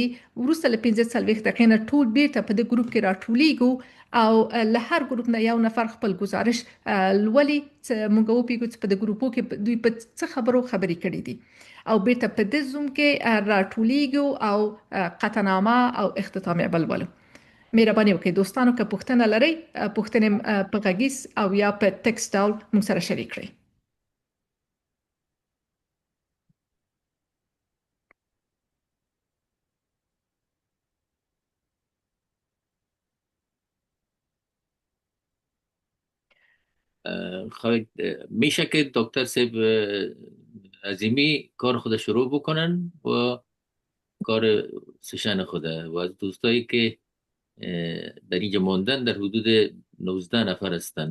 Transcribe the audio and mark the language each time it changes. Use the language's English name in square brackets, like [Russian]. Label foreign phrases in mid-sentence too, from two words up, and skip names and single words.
[Pashto] وروسته له 45 دقیقې نه ټول بیرته په دې ګروپ کې راټولیږو او له هر ګروپ نه یو نفر خپل گزارش لولي چې موږ وپیږو چې په دې ګروپو کې دوی په څه خبرو خبرې کړې دي او بیرته په دې زوم کې راټولیږو او قطعنامه او اختتامیه بلولو. مهرباني وکړئ دوستانو که پوښتنه لرئ پوښتنې په غږیز او یا په ټکسټ ډول موږ سره شریک کړئ. [Persian] خواهید میشه که دکتر صاحب عظیمی کار خود شروع بکنن و کار سشن خود و از دوستایی که در اینجا ماندن در حدود 19 نفر هستند.